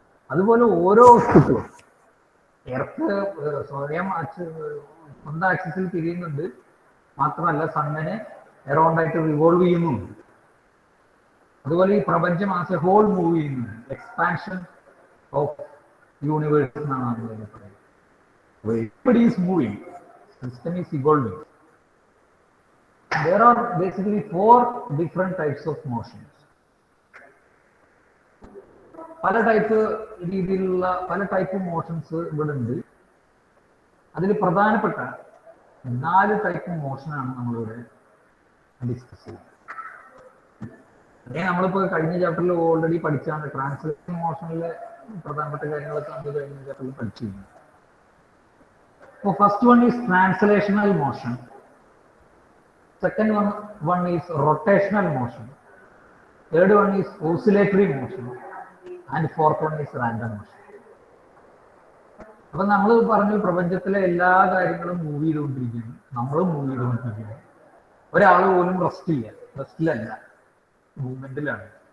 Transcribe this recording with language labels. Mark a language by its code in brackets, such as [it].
[ml] അതുപോലെ ഓരോ വസ്തുക്കളും എർത്ത് സ്വയം സ്വന്തം ആക്സിസിൽ തിരിയുന്നുണ്ട്, മാത്രമല്ല സണ്ണിനെ എറൗണ്ടായിട്ട് റിവോൾവ് ചെയ്യുന്നുണ്ട്. അതുപോലെ ഈ പ്രപഞ്ചം ആസ് എ ഹോൾ മൂവ് ചെയ്യുന്നുണ്ട്. എക്സ്പാൻഷൻ ഓഫ് യൂണിവേഴ്സ് എന്നാണ് നമ്മൾ പറയുന്നത്. [en] Everybody is moving, system is evolving. There are basically 4 different types of motions. [ml] പല ടൈപ്പ് രീതിയിലുള്ള പല ടൈപ്പ് മോഷൻസ് ഇവിടെ ഉണ്ട്. അതിൽ പ്രധാനപ്പെട്ട 4 ടൈപ്പ് മോഷനാണ് നമ്മളിവിടെ ഡിസ്കസ് ചെയ്യുന്നത്. നമ്മളിപ്പോ കഴിഞ്ഞ ചാപ്റ്ററിൽ ഓൾറെഡി പഠിച്ചാണ്. ട്രാൻസ്ലേഷൻ മോഷനിലെ പ്രധാനപ്പെട്ട കാര്യങ്ങളൊക്കെ നമ്മൾ കഴിഞ്ഞ ചാപ്റ്ററിൽ പഠിച്ചിരുന്നു. [en] So first one is translational motion. Second one is rotational motion. Third one is oscillatory motion. And fourth one is random motion. [ml] അപ്പൊ നമ്മൾ പറഞ്ഞു പ്രപഞ്ചത്തിലെ എല്ലാ കാര്യങ്ങളും മൂവ് ചെയ്തുകൊണ്ടിരിക്കുന്നു, നമ്മളും മൂവ് ചെയ്തുകൊണ്ടിരിക്കുന്നു. ഒരാൾ പോലും റെസ്റ്റിലല്ല, മൂവ്മെന്റിലാണ്.